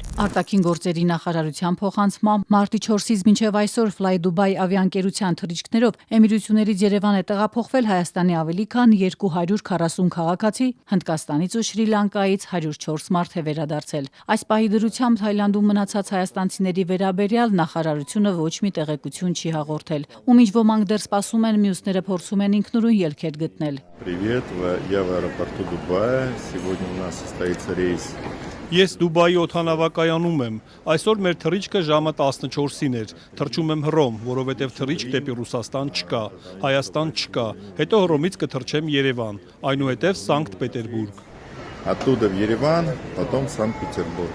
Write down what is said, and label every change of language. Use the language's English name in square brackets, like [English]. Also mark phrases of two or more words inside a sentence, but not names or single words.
[Armenian] Արտաքին գործերի նախարարության փոխանցմամբ մարտի 4-ից մինչև այսօր Fly Dubai ավիաընկերության թռիչքներով Էմիրություններից Երևան է տեղափոխվել Հայաստանի ավելի քան 240 քաղաքացի, Հնդկաստանից ու Շրի Լանկայից 104 մարդ է վերադարձել։ Այս պահի դրությամբ Թայլանդում մնացած հայաստանցիների վերաբերյալ նախարարությունը ոչ մի տեղեկություն չի հաղորդել։ Ում ինչ ոմանք դեռ սպասում են, մյուսները փորձում են ինքնուրույն ելքեր գտնել։ [Russian] Привет, я в аэропорту Дубая. Сегодня у нас состоится рейс. [Armenian] Ես Դուբայի օդանավակայանում եմ։ Այսօր մեր թռիչքը ժամը 14-ին էր։ Թռչում եմ Հռոմ, որովհետև թռիչք դեպի Ռուսաստան չկա, Հայաստան չկա։ Հետո Հռոմից կթռչեմ Երևան, այնուհետև Սանկտ Պետերբուրգ։ [Russian] Оттуда в Ереван, потом в Санкт-Петербург.